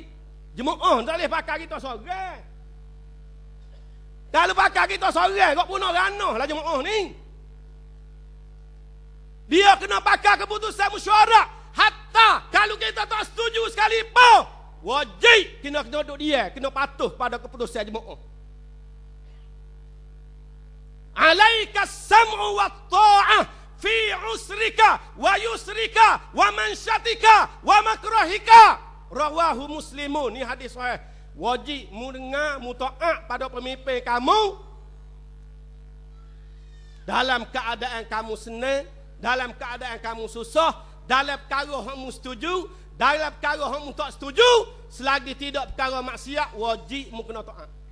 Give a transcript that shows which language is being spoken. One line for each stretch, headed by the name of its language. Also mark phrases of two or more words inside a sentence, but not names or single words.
Malay: Jemaah tak boleh pakai kita seorang. Kalau pakai kita seorang, kau punah ranah lah jemaah ni. Dia kena pakai keputusan mesyuarat. Hatta kalau kita tak setuju sekalipun, wajib kena duduk dia, kena patuh pada keputusan jemaah.
Arabic: عليك السمع والطاعة في عسرك ويسرك ومنشطك ومكرهك. رواه مسلم.
Malay: Ni hadis sahih. Wajib mu dengar, mu taat pada pemimpin kamu dalam keadaan kamu senang, dalam keadaan kamu susah, dalam perkara kamu setuju, dalam perkara kamu tak setuju, selagi tidak perkara maksiat, wajib mu kena taat.